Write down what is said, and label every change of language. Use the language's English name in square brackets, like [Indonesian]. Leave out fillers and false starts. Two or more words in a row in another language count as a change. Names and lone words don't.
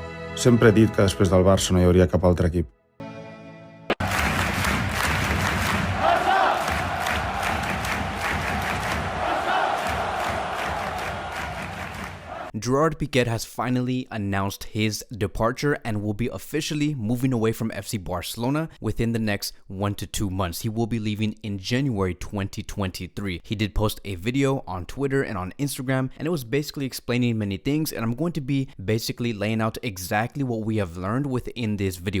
[Catalan] Sempre he dit que després del Barça no hi hauria cap altre equip. [English] Gerard Pique has finally announced his departure and will be officially moving away from FC Barcelona within the next 1 to 2 months. He will be leaving in January 2023. He did post a video on Twitter and on Instagram, and it was basically explaining many things, and I'm going to be basically laying out exactly what we have learned within this video.